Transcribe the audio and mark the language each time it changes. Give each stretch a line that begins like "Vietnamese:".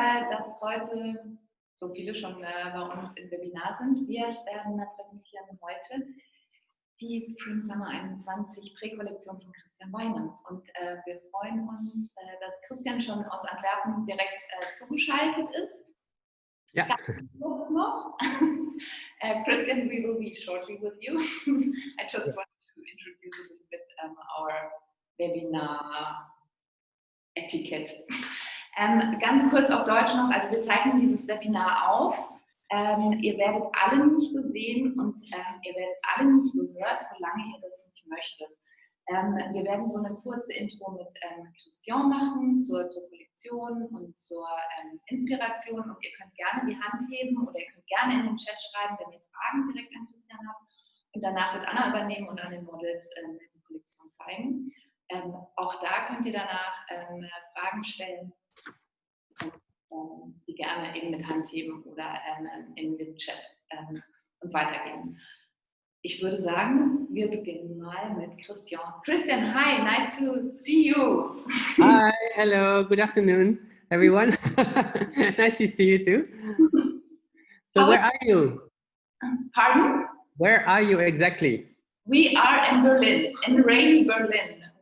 German: dass heute so viele schon bei uns im Webinar sind. Wir präsentieren heute die Spring Summer 21 Präkollektion von Christian Wijnants. Und wir freuen uns, dass Christian schon aus Antwerpen direkt zugeschaltet ist. Ja. Kurz noch.
English: Christian, we will be shortly with you. I just want to introduce a little bit our webinar etiquette.
German: Ganz kurz auf Deutsch noch, also wir zeichnen dieses Webinar auf. Ihr werdet alle nicht gesehen und ihr werdet alle nicht gehört, solange ihr das nicht möchtet. Wir werden so eine kurze Intro mit Christian machen zur Kollektion und zur Inspiration, und ihr könnt gerne die Hand heben oder ihr könnt gerne in den Chat schreiben, wenn ihr Fragen direkt an Christian habt, und danach wird Anna übernehmen und an den Models die Kollektion zeigen. Auch da könnt ihr danach Fragen stellen, die gerne eben mit Hand heben oder in dem Chat uns weitergeben. Ich würde sagen, wir beginnen mal mit Christian.
English: Christian, hi, nice to see you. Hi, hello, good afternoon, everyone. Nice to see you too. So where are you? Pardon? Where are you exactly? We are in Berlin, in rainy Berlin.